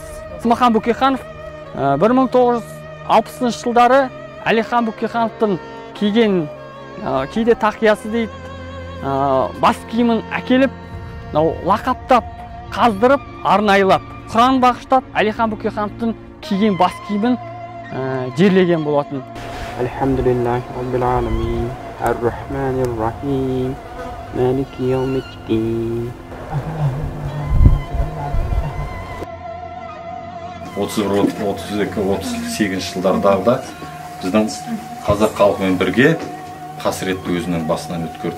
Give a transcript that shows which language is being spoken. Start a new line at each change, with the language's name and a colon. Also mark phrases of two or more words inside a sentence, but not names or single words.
Kazakh: Смахан Бөкейханов 1960 жылдары Әлихан Бөкейхановтың киген кейде тақиясы дейді, бас киімін әкеліп, лақаптап, қаздырып, арнайлап, Құран бағыштап, Әлихан Бөкейхановтың киген бас киімін жерлеген болатын.
Arabic: الحمد لله رب العالمين الرحمن الرحيم مالك يوم الدين.
Kazakh: 32-38 жылдардағы біздің қазақ халқымен бірге қасіретті өзінің басынан өткерді.